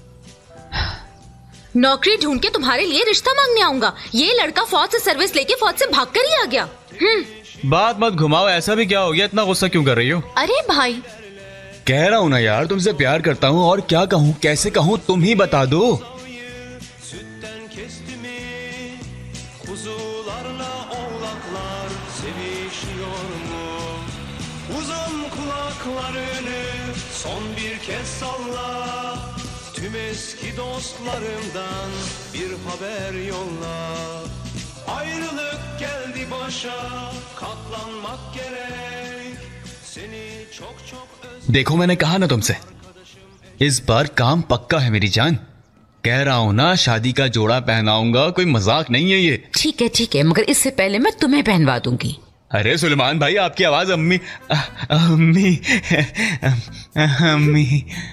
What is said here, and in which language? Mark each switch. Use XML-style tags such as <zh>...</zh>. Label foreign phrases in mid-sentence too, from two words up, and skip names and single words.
<hi>नौकरी ढूंढ के तुम्हारे लिए रिश्ता मांगने आऊंगा। ये लड़का फौज से सर्विस लेके फौज से भागकर ही आ गया। बात मत घुमाओ, ऐसा भी क्या हो गया, इतना गुस्सा क्यों कर रही हो? अरे भाई, कह रहा हूँ ना यार, तुमसे प्यार करता हूँ, और क्या कहूँ कैसे कहूँ तुम ही बता दो।</hi> <tr>Tüm eski dostlarımdan bir haber yolla. Ayrılık geldi başa, katlanmak gerek. Seni çok çok</tr> <hi>देखो मैंने कहा ना तुमसे, इस बार काम पक्का है मेरी जान। कह रहा हूँ ना, शादी का जोड़ा पहनाऊंगा, कोई मजाक नहीं है ये। ठीक है, मगर इससे पहले मैं तुम्हें पहनवा दूंगी। अरे सुलेमान भाई, आपकी आवाज अम्मी अम्मी अम्मी।</hi>